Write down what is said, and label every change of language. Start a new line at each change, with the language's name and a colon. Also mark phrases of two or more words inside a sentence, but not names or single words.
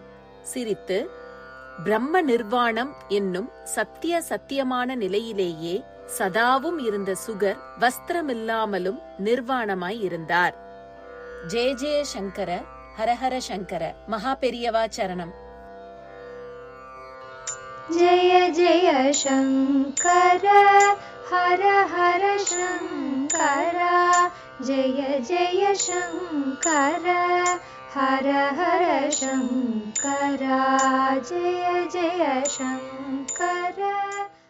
Tamil: சிரித்து பிரம்ம நிர்வாணம் என்னும் சத்தியமான நிலையிலேயே சதாவும் இருந்த சுகர் வஸ்திரமில்லாமலும் நிர்வாணமாய் இருந்தார்.
Sanskrit: जय जय शंकर, हरहर शंकर.
Tamil: மகா பெரியவா சரணம்.
Sanskrit: जय जय शंकर हर हर शंकर जय जय शंकर हर हर शंकर जय जय शंकर।